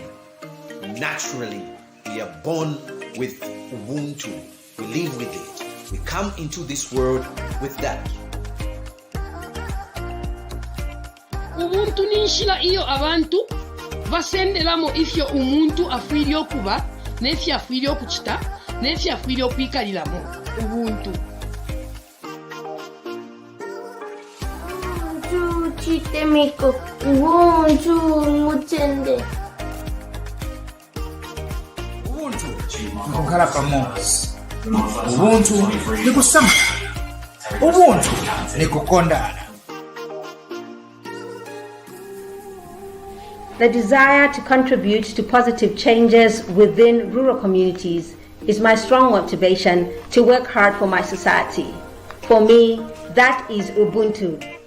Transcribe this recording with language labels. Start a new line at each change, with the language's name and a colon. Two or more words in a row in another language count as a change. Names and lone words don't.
English: Naturally, we are born with Ubuntu. We live with it. We come into this world with that.
Bemba: Ubuntu ninshila iyo abantu basendelamo ifyo umuntu afwiri okuba nefyo afwiri okuchita nefyo afwiri okwikaliramo Ubuntu. Chitemiko, Ubuntu mutende.
Nyanja: Ubuntu nikukhala pamodzi. Ubuntu nikusamala. Ubuntu nikukondana.
English: The desire to contribute to positive changes within rural communities is my strong motivation to work hard for my society. For me, that is Ubuntu.